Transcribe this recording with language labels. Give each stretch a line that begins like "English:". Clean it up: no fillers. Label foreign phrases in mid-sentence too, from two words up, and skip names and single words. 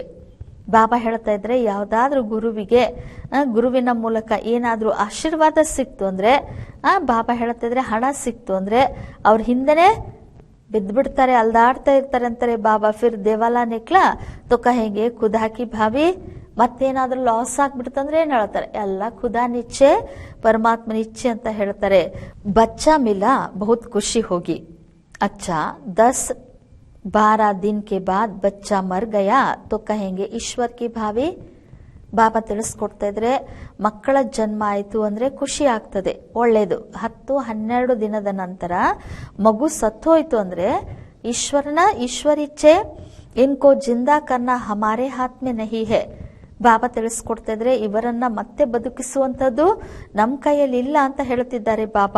Kannada: ಬಾಬಾ ಹೇಳ್ತಾ ಇದ್ರೆ ಯಾವ್ದಾದ್ರೂ ಗುರುವಿನ ಮೂಲಕ ಏನಾದ್ರೂ ಆಶೀರ್ವಾದ ಸಿಕ್ತು ಅಂದ್ರೆ, ಬಾಬಾ ಹೇಳ್ತಾ ಇದ್ರೆ ಹಣ ಸಿಕ್ತು ಅಂದ್ರೆ ಅವ್ರ ಹಿಂದೆನೆ ಬಿದ್ದ್ಬಿಡ್ತಾರೆ, ಅಲ್ದಾಡ್ತಾ ಇರ್ತಾರೆ ಅಂತಾರೆ ಬಾಬಾ.
Hindi: फिर देवाला निकला तो कहेंगे खुदा की भावी.
Kannada: ಮತ್ತೇನಾದ್ರೂ ಲಾಸ್ ಆಗ್ಬಿಡ್ತಂದ್ರೆ ಏನ್ ಹೇಳ್ತಾರೆ, ಎಲ್ಲ ಖುದಾ ನಿಚ್ಚೆ, ಪರಮಾತ್ಮ ನಿಚ್ಚೆ ಅಂತ ಹೇಳ್ತಾರೆ.
Hindi: बच्चा मिला बहुत खुशी होगी, अच्छा 10-12 दिन के बाद बच्चा मर गया तो कहेंगे ईश्वर की भावी.
Kannada: ಬಾಬಾ ತಿಳಿಸ್ಕೊಡ್ತಾ ಇದ್ರೆ ಮಕ್ಕಳ ಜನ್ಮ ಆಯ್ತು ಅಂದ್ರೆ ಖುಷಿ ಆಗ್ತದೆ, ಒಳ್ಳೇದು. 10-12 ದಿನದ ನಂತರ ಮಗು ಸತ್ತೋಯ್ತು ಅಂದ್ರೆ ಈಶ್ವರಿಚ್ಛೆ,
Hindi: इनको ज़िंदा करना हमारे हाथ में नहीं है.
Kannada: ಬಾಬಾ ತಿಳಿಸ್ಕೊಡ್ತಾ ಇದ್ರೆ ಇವರನ್ನ ಮತ್ತೆ ಬದುಕಿಸುವಂತದ್ದು ನಮ್ ಕೈಯಲ್ಲಿ ಇಲ್ಲ ಅಂತ ಹೇಳ್ತಿದ್ದಾರೆ ಬಾಬಾ.